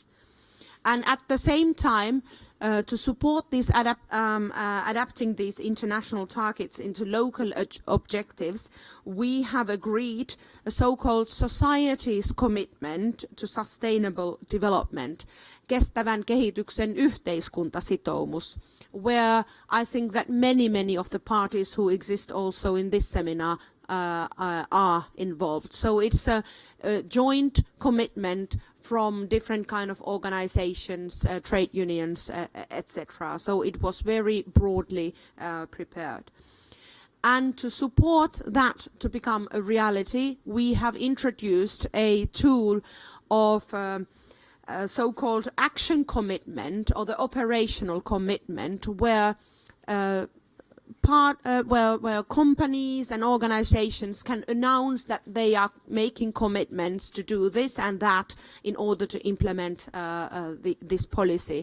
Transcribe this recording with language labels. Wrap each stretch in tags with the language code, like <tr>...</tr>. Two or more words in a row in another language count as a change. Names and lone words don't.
<en>And at the same time, to support this adapting these international targets into local objectives, we have agreed a so-called society's commitment to sustainable development,</en> <fi>kestävän kehityksen yhteiskuntasitoumus,</fi> <en>where I think that many of the parties who exist also in this seminar are involved. So it's a joint commitment from different kind of organizations, trade unions, etc. So it was very broadly prepared. And to support that to become a reality, we have introduced a tool of so-called action commitment or the operational commitment, where companies and organizations can announce that they are making commitments to do this and that in order to implement this policy.</en>